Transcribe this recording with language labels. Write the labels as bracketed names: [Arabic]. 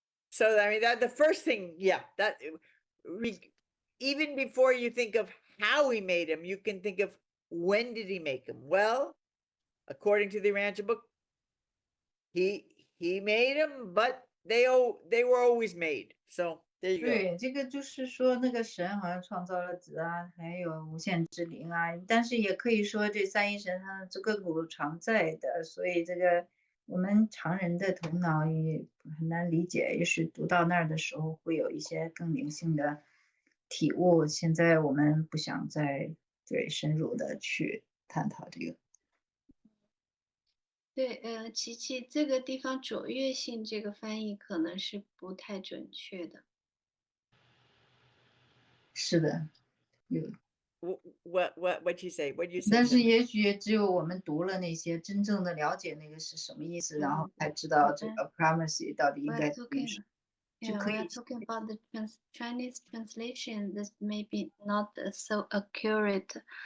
[English] So I mean that the first thing, that even before you think of how he made him, you can think of when did he make him? Well, according to the Rancher book, he made them, but they were always made. So there you go. [Chinese] 对，这个就是说那个神好像创造了子啊，还有无限之灵啊，但是也可以说这三一神他这亘古常在的，所以这个我们常人的头脑也很难理解，也是读到那儿的时候会有一些更灵性的体悟。现在我们不想再深入的去探讨这个。对，琪琪，这个地方卓越性这个翻译可能是不太准确的。是的，有。 [English] What you say? What you say? [Chinese] 但是也许只有我们读了那些真正的了解那个是什么意思，然后才知道这个 primacy 到底应该怎么是。 [English] Yeah, we are talking about the Chinese translation. This may be not so accurate.